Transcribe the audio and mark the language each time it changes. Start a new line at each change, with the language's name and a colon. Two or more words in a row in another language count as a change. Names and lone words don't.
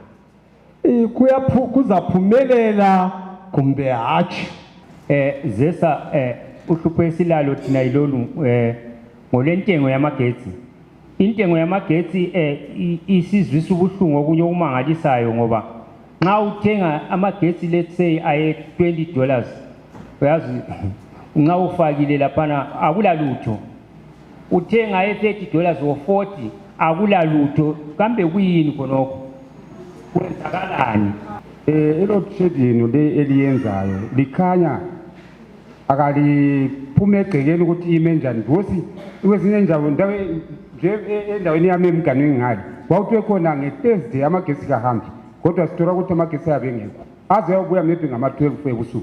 North Ndebele: Kuzaphumelela kumbe hatshi? Zesa uhlupho esilalo thina ilolu ngolentengo yamagetsi. Intengo yamagetsi isizwisa ubuhlungu okunye okumangalisayo ngoba nxa uthenga amagetsi
English: let's say
North Ndebele: aye $20 uyazi nxa ufakile laphana akulalutho. Uthenga aye $30 or $40 akulalutho. Kambe kuyini khonokho? Kwenzakalani?
English: Load shedding
North Ndebele: le eliyenzayo likhanya akaliphume egcekeni ukuthi ime njani because kwezinye indawo endaweni yami emgani ngingali kwakuthiwe khona ngeThursday amagetsi kahambi kodwa sithola ukuthi amagetsi ayabengekho aze ayobuya maybe ngama-12 ebusuku.